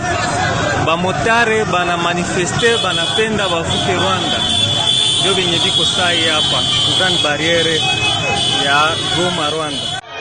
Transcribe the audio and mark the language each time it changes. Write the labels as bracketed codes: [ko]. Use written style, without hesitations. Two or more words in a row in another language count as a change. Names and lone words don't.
[sw] Bamotare bana manifeste banapenda bavuke Rwanda. Ndio benye biko sai hapa ku Grande Barriere ya Goma Rwanda.